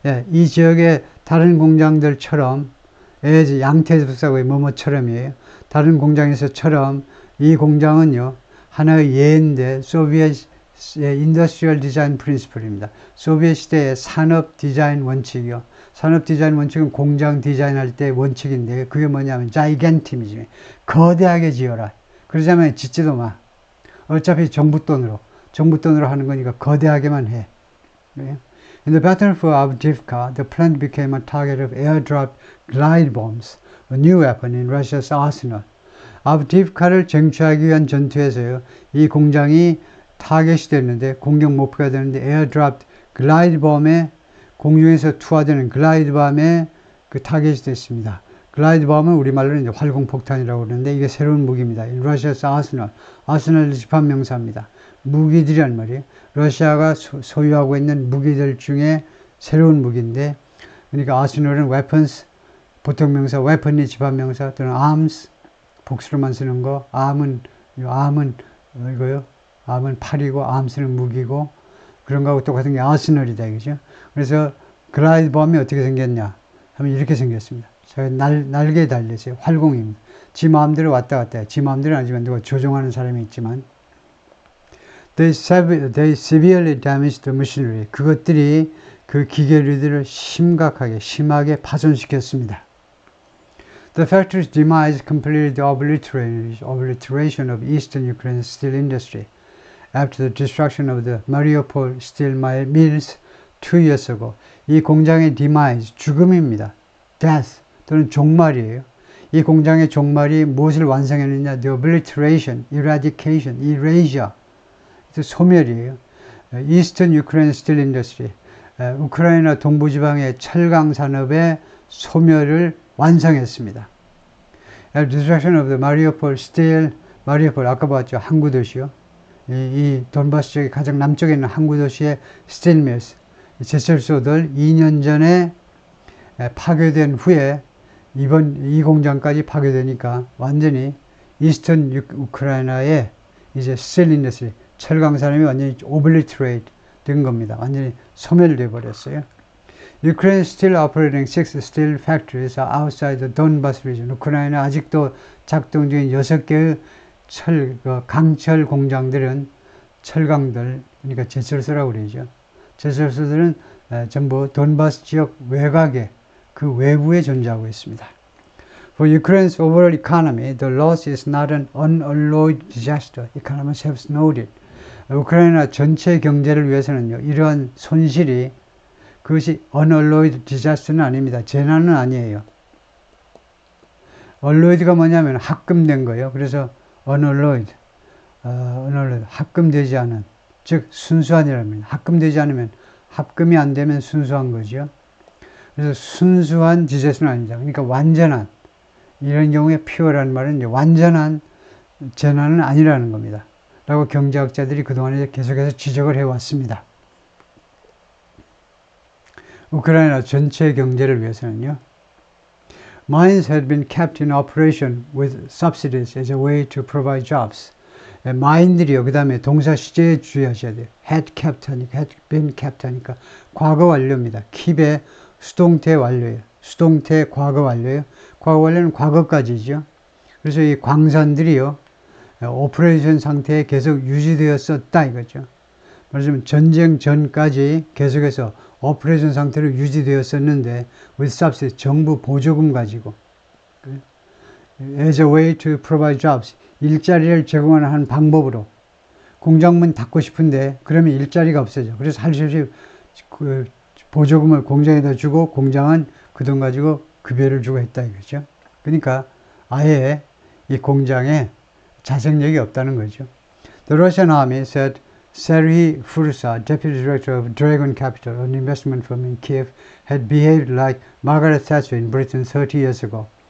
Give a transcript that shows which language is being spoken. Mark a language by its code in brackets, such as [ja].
[ko] 이 지역의 다른 공장들처럼, 양태습사고의 뭐뭐처럼이에요. 다른 공장에서처럼 이 공장은요, 하나의 예인데 소비엣 인더스트리얼 디자인 프린시플입니다. 소비엣 시대의 산업 디자인 원칙이요. 산업 디자인 원칙은 공장 디자인할 때 원칙인데 그게 뭐냐면 자이겐티미즘. 거대하게 지어라. 그러자면 짓지도 마. 어차피 정부 돈으로 하는 거니까 거대하게만 해. [en] In the battle for Avdiivka, the plant became a target of airdropped glide bombs, a new weapon in Russia's arsenal. [ko] 아브디iv카를 쟁취하기 위한 전투에서요, 이 공장이 타겟이 됐는데, 공격 목표가 되는데, 에어드랍 글라이드범에, 공중에서 투하되는 글라이드범에 그 타겟이 됐습니다. 글라이드범은 우리말로는 이제 활공폭탄이라고 그러는데, 이게 새로운 무기입니다. 러시아에서 아스널 집합명사입니다. 무기들이란 말이에요. 러시아가 소유하고 있는 무기들 중에 새로운 무기인데, 그러니까 아스널은 weapons, 보통 명사, weapon이 집합명사, 또는 arms, 복수로만 쓰는 거, 암은 이거요. 암은 팔이고, 암스는 무기고, 그런 거하고 똑같은 게 아스널이다, 그죠? 그래서 글라이드범이 어떻게 생겼냐 하면 이렇게 생겼습니다. 날개에 달렸어요. 활공입니다. 지 마음대로 왔다 갔다 해요. 지 마음대로 아니지만 누가 조종하는 사람이 있지만 [en] they severely damaged the machinery. [ko] 그것들이 그 기계류들을 심하게 파손시켰습니다. [en] The factory's demise completed the obliteration of eastern Ukraine's steel industry. After the destruction of the Mariupol steel mills 2 years ago. [ko] 이 공장의 demise, 죽음입니다. death 또는 종말이에요. 이 공장의 종말이 무엇을 완성했느냐? [en] The obliteration, eradication, erasure. [ko] 소멸이에요. [en] Eastern Ukraine Steel Industry. [ko] 우크라이나 동부지방의 철강 산업의 소멸을 완성했습니다. [en] Destruction of the Mariupol steel, Mariupol [ko] 아까 봤죠? 항구 도시요. 이 돈바스 쪽의 가장 남쪽에 있는 항구 도시의 스틸 밀스, 제철소들 2년 전에 파괴된 후에 이 공장까지 파괴되니까 완전히 이스턴 우크라이나의 이제 스틸 인더스트리, 철강 산업이 완전히 오블리트레이트 된 겁니다. 완전히 소멸돼 버렸어요. [en] Ukraine still operating 6 steel factories outside the Donbas region. [ko] 우크라이나 아직도 작동 중인 6개의 강철 공장들은 철강들, 그러니까 제철소라고 그러죠. 제철소들은 전부 돈바스 지역 외곽에 그 외부에 존재하고 있습니다. [en] For Ukraine's overall economy, the loss is not an unalloyed disaster. Economists have noted. [ko] 우크라이나 전체 경제를 위해서는요, 이러한 손실이 그것이 [en] unalloyed disaster [ko] 는 아닙니다. 재난은 아니에요. alloyed가 뭐냐면 합금된 거예요. 그래서 unalloyed, 합금되지 않은, 즉 순수한이랍니다. 합금되지 않으면 합금이 안 되면 순수한 거죠. 그래서 순수한 디자스는 아니다. 그러니까 완전한, 이런 경우에 pure라는 말은 이제 완전한 재난은 아니라는 겁니다. 라고 경제학자들이 그동안에 계속해서 지적을 해왔습니다. 우크라이나 전체 경제를 위해서는요. [en] Mines had been kept in operation with subsidies as a way to provide jobs. [ko] 마인들이요. 그 다음에 동사 시제에 주의하셔야 돼요. had kept 하니까, had been kept 하니까 과거 완료입니다. keep의 수동태 완료예요. 수동태 과거 완료예요. 과거 완료는 과거까지죠. 그래서 이 광산들이요. 오퍼레이션 상태에 계속 유지되었었다 이거죠. 말하자면 전쟁 전까지 계속해서 오퍼레이션 상태로 유지되었었는데 [en] with subsidy, [ko] 정부 보조금 가지고 [en] as a way to provide jobs, [ko] 일자리를 제공하는 한 방법으로 공장문 닫고 싶은데 그러면 일자리가 없어져. 그래서 할 수 없이 그 보조금을 공장에다 주고 공장은 그 돈 가지고 급여를 주고 했다 이거죠. 그러니까 아예 이 공장에 자생력이 없다는 거죠. [en] The Russian army said Serhiy Fursa, deputy director of Dragon Capital, an investment firm in Kiev, had behaved like Margaret Thatcher in Britain 30 years ago.